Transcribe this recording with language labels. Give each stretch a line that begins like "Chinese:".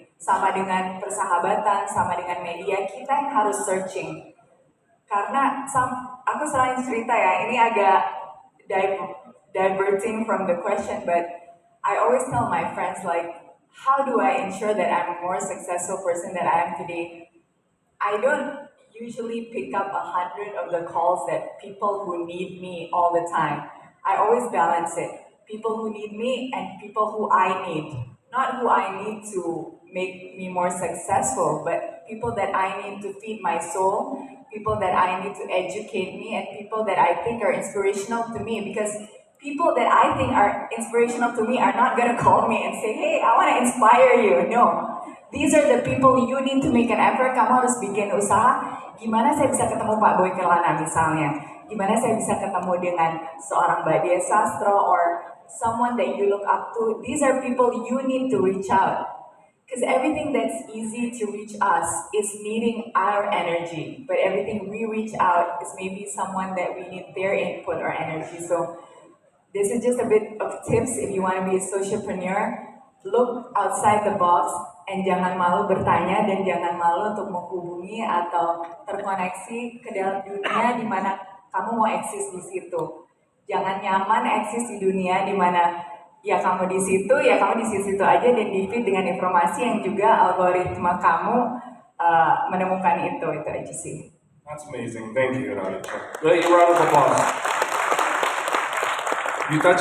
Indonesian: Sama dengan persahabatan, sama dengan media, kita yang harus searching. Karena aku selain cerita ya, ini agak
English: diverting from the question, but I always tell my friends like, how do I ensure that I'm a more successful person than I am today? I don't usually pick up 100 of the calls that people who need me all the time. I always balance it. People who need me and people who I need. Not who I need to make me more successful, but people that I need to feed my soul, people that I need to educate me, and people that I think are inspirational to me. Because people that I think are inspirational to me are not gonna call me and say, hey, I wanna inspire you. No. These are the people you need to make an effort.
Indonesian: Kamu harus bikin usaha. Gimana saya bisa ketemu Pak Boy Kelana misalnya? Gimana saya bisa ketemu dengan seorang Mbak Dia Sastro
English: or someone that you look up to, these are people you need to reach out. Because everything that's easy to reach us is needing our energy, but everything we reach out is maybe someone that we need their input or energy. So this is just a bit of tips if you want to be a socialpreneur. Look outside the box and
Indonesian: jangan malu bertanya dan jangan malu untuk menghubungi atau terkoneksi ke dalam dunia di mana kamu mau eksis di situ. Jangan nyaman eksis di dunia di mana ya kamu di situ aja dan di-feed dengan informasi yang juga algoritma kamu menemukan itu aja sih.
English: That's amazing. Thank you, Radhika. Round of applause. You touched